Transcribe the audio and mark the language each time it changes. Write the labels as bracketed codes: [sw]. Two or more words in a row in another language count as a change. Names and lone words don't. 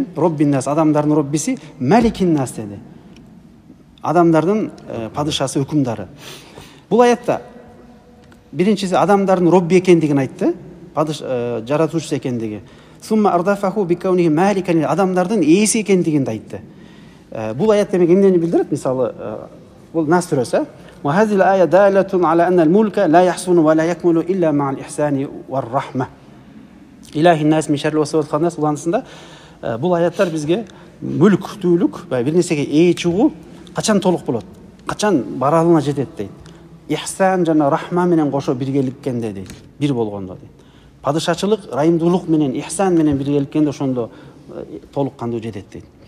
[ar] رب الناس, [ky] адамдардын роббиси, [ar] ملك الناس [ky] деди. Адамдардын падышасы, өкүмдары. Бул аятта биринчиси адамдардын робби экендигин айтты, жаратуучусу экендиги. [ar] ثم أردفه بكونه ملكا, [ky] адамдардын ээси экендигин айтты. Бул аят демек эмнени билдирет? Мисалы, бул Нас сүрөсү. [ar] وهذه الآية دالة على أن الملك لا يحسن ولا يكمل إلا مع الإحسان والرحمة. إله الناس من شر الوسواس الخناس. [ky] Уланысында бул аяттар бизге мүлктүүлүк, бир нерсеге ээ чыгуу качан толук болот? Качан баралына жетет дейт. Ихсан жана рахма менен кошо биргеликкенде дейт. Бир болгондо дейт. Падышачылык, райымдуулук менен, ихсан менен биргеликкенде ошондо толук кандуу жетет дейт.